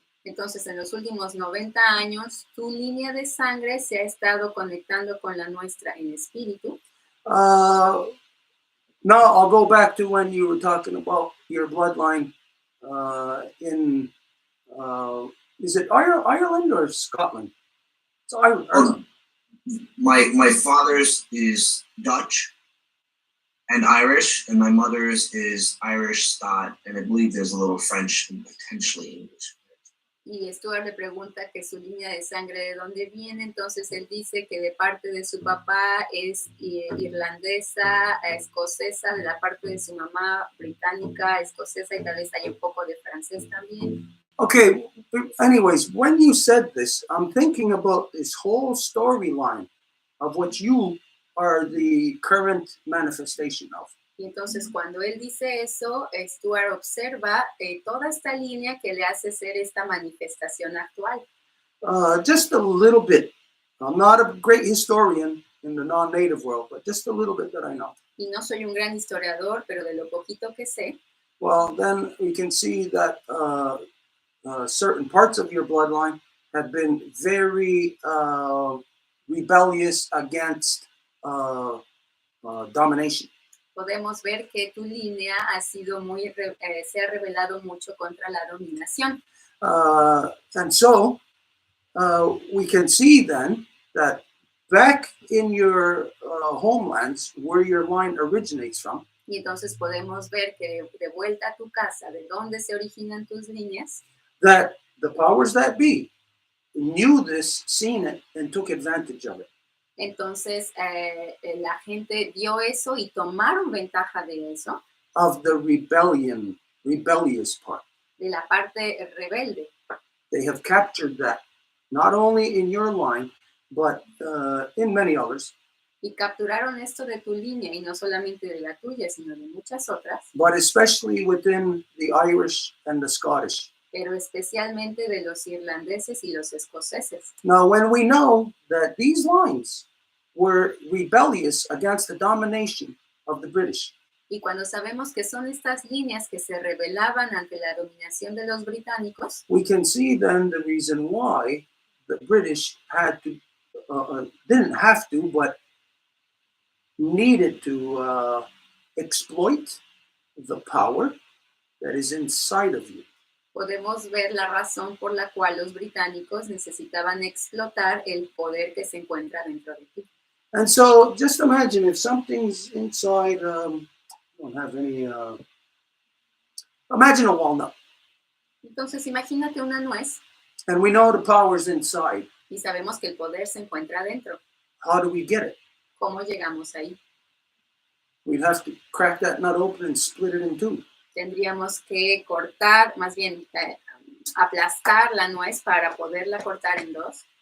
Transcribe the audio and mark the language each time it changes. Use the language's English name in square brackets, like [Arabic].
[Spanish] Entonces, en los últimos 90 años, tu línea de sangre se ha estado conectando con la nuestra en espíritu. [English] Now I'll go back to when you were talking about your bloodline in, is it Ireland or Scotland? It's Ireland. My father's is Dutch and Irish, and my mother's is Irish, Scot, and I believe there's a little French and potentially English. [Spanish] Y Stuart le pregunta que su línea de sangre de dónde viene, entonces él dice que de parte de su papá es irlandesa, escocesa, de la parte de su mamá británica, escocesa y tal vez hay un poco de francés también. [English] Okay, anyways, when you said this, I'm thinking about this whole storyline of what you are the current manifestation of. [Spanish] Y entonces cuando él dice eso, Stuart observa toda esta línea que le hace ser esta manifestación actual. [English] Just a little bit. I'm not a great historian in the non-native world, but just a little bit that I know. [Spanish] Y no soy un gran historiador, pero de lo poquito que sé, [English] Well, then we can see that certain parts of your bloodline have been very rebellious against domination. [Spanish] podemos ver que tu línea ha sido se ha rebelado mucho contra la dominación. [English] And so we can see then that back in your homelands, where your line originates from, [Spanish] Y entonces podemos ver que de vuelta a tu casa, de donde se originan tus líneas, [English] that the powers that be knew this, seen it, and took advantage of it. [Spanish] entonces la gente vio eso y tomaron ventaja de eso, [English] Of the rebellious part. [Spanish] de la parte rebelde. [English] They have captured that, not only in your line, but in many others. [Spanish] Y capturaron esto de tu línea, y no solamente de la tuya, sino de muchas otras, [English] But especially within the Irish and the Scottish. [Spanish] pero especialmente de los irlandeses y los escoceses. [English] Now, when we know that these lines were rebellious against the domination of the British, [Spanish] Y cuando sabemos que son estas líneas que se rebelaban ante la dominación de los británicos, [English] we can see then the reason why the British had to, didn't have to, but needed to exploit the power that is inside of you. [Spanish] podemos ver la razón por la cual los británicos necesitaban explotar el poder que se encuentra dentro de ti. [English] And so just imagine if something's inside, I don't have any, imagine a walnut. [Spanish] Entonces imagínate una nuez [English] And we know the power's inside. [Spanish] y sabemos que el poder se encuentra dentro. [English] How do we get it? [Spanish] ¿Cómo llegamos ahí? [English] We'd have to crack that nut open and split it in two. [Spanish] Tendríamos que cortar, más bien aplastar la nuez para poderla cortar en dos.